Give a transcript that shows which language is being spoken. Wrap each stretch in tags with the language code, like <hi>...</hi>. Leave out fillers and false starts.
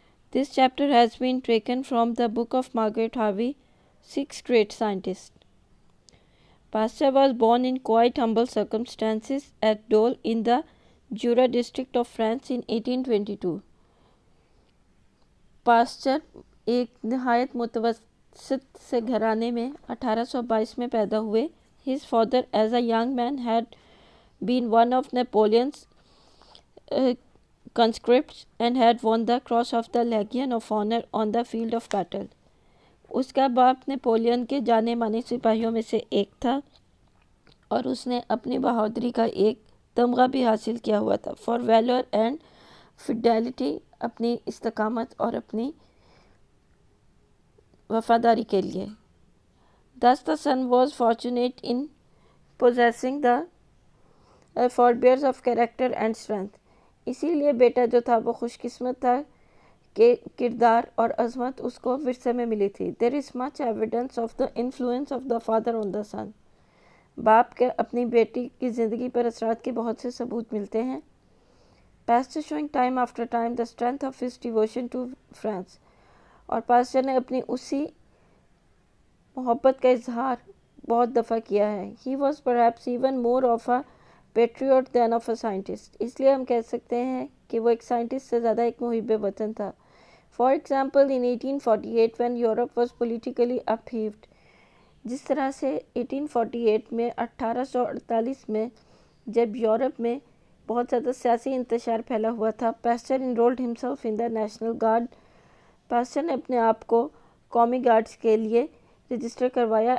<en>This chapter has been taken from the book of Margaret Harvey, Six Great Scientists. Pasteur was born in quite humble circumstances at Dole in the Jura district of France in 1822.</en> <ur>Pasteur ایک نہایت متوسط سے گھرانے میں 1822 میں پیدا ہوئے.</ur> <en>His father as a young man had been one of Napoleon's conscripts and had won the cross of the Legion of Honor on the field of battle.</en> <ur>اس کا باپ نیپولین کے جانے مانے سپاہیوں میں سے ایک تھا اور اس نے اپنی بہادری کا ایک تمغہ بھی حاصل کیا ہوا تھا.</ur> <en>For valor and fidelity,</en> <ur>اپنی استقامت اور اپنی وفاداری کے لیے.</ur> <en>Thus the son was fortunate in possessing the forbearance of character and strength.</en> <ur>اسی لیے بیٹا جو تھا وہ خوش قسمت تھا کہ کردار اور عظمت اس کو ورثے میں ملی تھی.</ur> <en>There is much evidence of the influence of the father on the son.</en> <ur>باپ کے اپنی بیٹی کی زندگی پر اثرات کے بہت سے ثبوت ملتے ہیں.</ur> <en>Pasteur showing time after time the strength of his devotion to France.</en> <ur>اور پاسٹر نے اپنی اسی محبت کا اظہار بہت دفعہ کیا ہے.</ur> <en>He was perhaps even more of a patriot than of a scientist.</en> <ur>اس لیے ہم کہہ سکتے ہیں کہ وہ ایک سائنٹسٹ سے زیادہ ایک محب وطن تھا.</ur> <en>For example, in 1848 when Europe was politically upheaved,</en> <ur>جس طرح سے 1848 میں 1848 میں جب یورپ میں بہت زیادہ سیاسی انتشار پھیلا ہوا تھا,</ur> <en>Pasteur enrolled himself in the National Guard.</en> <ur>Pastor نے اپنے آپ کو قومی گارڈز کے لیے رجسٹر کروایا.</ur>